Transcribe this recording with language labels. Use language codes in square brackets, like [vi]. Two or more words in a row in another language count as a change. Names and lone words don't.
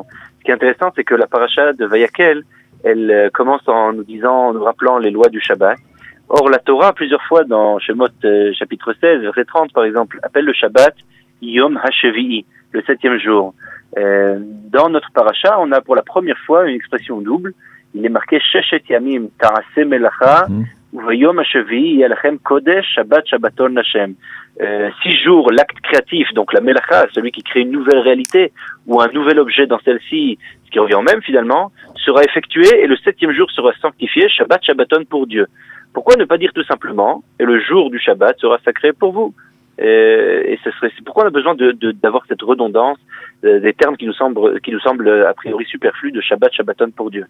[fr] Ce qui est intéressant, c'est que la paracha de Vayakel, elle commence en nous rappelant les lois du Shabbat. Or, la Torah, plusieurs fois dans Shemot chapitre 16, verset 30 par exemple, appelle le Shabbat [he] יום השביעי, [fr] le 7e jour. Dans notre paracha, on a pour la première fois une expression double. Il est marqué [he] ששת ימים תעשה מלאכה וביום השביעי ילכם קודש שבת שבתון השם. [fr] 6 jours, l'acte créatif, donc la Melacha, celui qui crée une nouvelle réalité ou un nouvel objet dans celle-ci, ce qui revient au même finalement, sera effectué et le 7e jour sera sanctifié [he] שבת שבתון [fr] pour Dieu. Pourquoi ne pas dire tout simplement et le jour du Shabbat sera sacré pour vous? Et c'est pourquoi on a besoin d'avoir cette redondance des termes qui nous semblent a priori superflus de [he] שבת, שבתון [fr] pour Dieu.